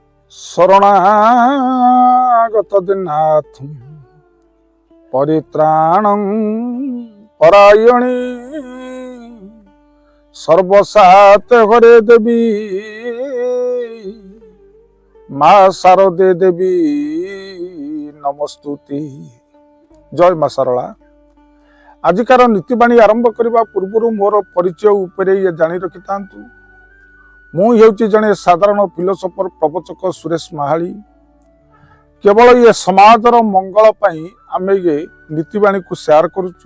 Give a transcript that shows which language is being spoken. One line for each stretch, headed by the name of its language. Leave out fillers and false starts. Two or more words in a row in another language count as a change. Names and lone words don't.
Sanskrit: শরণাগত দিনাথ পরিত্রাণং পরায়ণী সর্বসাতে ঘরে দেবী মা শারদে দেবী নমস্তুতি।
Odia: ଜୟ ମା শারଳା। ଆଜିକାର ନୀତିବାଣୀ ଆରମ୍ଭ କରିବା ପୂର୍ବରୁ ମୋର ପରିଚୟ ଉପରେ ଜାଣି ରଖିଥାନ୍ତୁ। ମୁଁ ହେଉଛି ଜଣେ ସାଧାରଣ ଫିଲୋସଫର ପ୍ରବଚକ ସୁରେଶ ମାହାଳି। କେବଳ ଏ ସମାଜର ମଙ୍ଗଳ ପାଇଁ ଆମେ ଏ ନୀତିବାଣୀକୁ ସେୟାର କରୁଛୁ।